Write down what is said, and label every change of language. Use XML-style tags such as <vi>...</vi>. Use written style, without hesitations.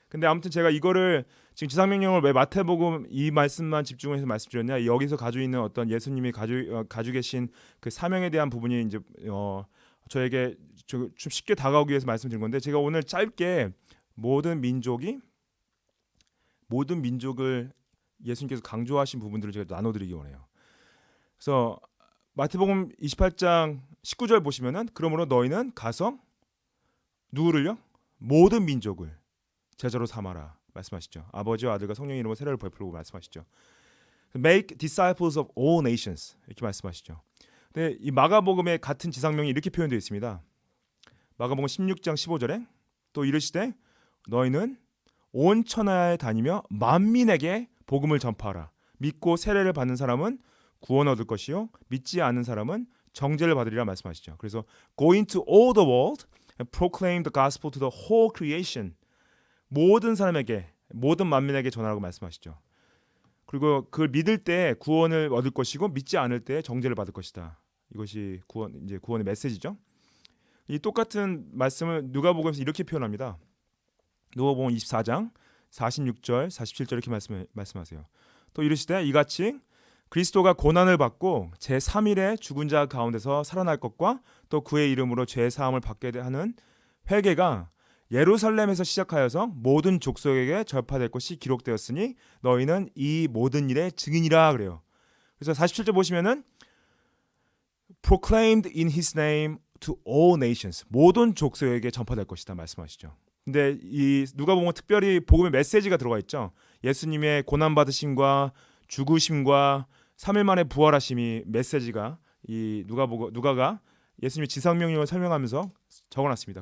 <ko>근데 아무튼 제가 이거를 지금 지상 명령을 왜 마태복음 이 말씀만 집중해서 말씀드렸냐, 여기서 가지고 있는 어떤 예수님이 가지고 계신 그 사명에 대한 부분이 이제 저에게 좀 쉽게 다가오기 위해서 말씀드린 건데, 제가 오늘 짧게 모든 민족을 예수님께서 강조하신 부분들을 제가 나눠드리기 원해요. 그래서 마태복음 28장 19절 보시면은 그러므로 너희는 가서 누구를요? 모든 민족을 제자로 삼아라 말씀하시죠. 아버지와 아들과 성령의 이름으로 세례를 베풀고 말씀하시죠.</ko> <en>Make disciples of all nations</en> <ko>이렇게 말씀하시죠. 근데 이 마가복음의 같은 지상명이 이렇게 표현되어 있습니다. 마가복음 16장 15절에 또 이르시되 너희는 온 천하에 다니며 만민에게 복음을 전파하라. 믿고 세례를 받는 사람은 구원 얻을 것이요 믿지 않는 사람은 정죄를 받으리라 말씀하시죠.</ko> <en>그래서 go into all the world and proclaim the gospel to the whole creation.</en> <ko>모든 사람에게, 모든 만민에게 전하라고 말씀하시죠. 그리고 그걸 믿을 때 구원을 얻을 것이고 믿지 않을 때 정죄를 받을 것이다. 이것이 구원의 메시지죠. 이 똑같은 말씀을 누가복음에서 이렇게 표현합니다. 누가복음 24장 46절, 47절 이렇게 말씀하세요. 또 이르시되 이같이 그리스도가 고난을 받고 제3일에 죽은 자 가운데서 살아날 것과 또 그의 이름으로 죄 사함을 받게 하는 회개가 예루살렘에서 시작하여서 모든 족속에게 전파될 것이 기록되었으니 너희는 이 모든 일의 증인이라 그래요. 그래서 47절 보시면은</ko> <en>proclaimed in his name to all nations.</en> <ko>모든 족속에게 전파될 것이다 말씀하시죠. 근데 이 누가복음은 특별히 복음의 메시지가 들어가 있죠. 예수님의 고난 받으심과 죽으심과 3일 만에 부활하심이 메시지가 이 누가가 예수님의 지상명령을 설명하면서 적어놨습니다.</ko>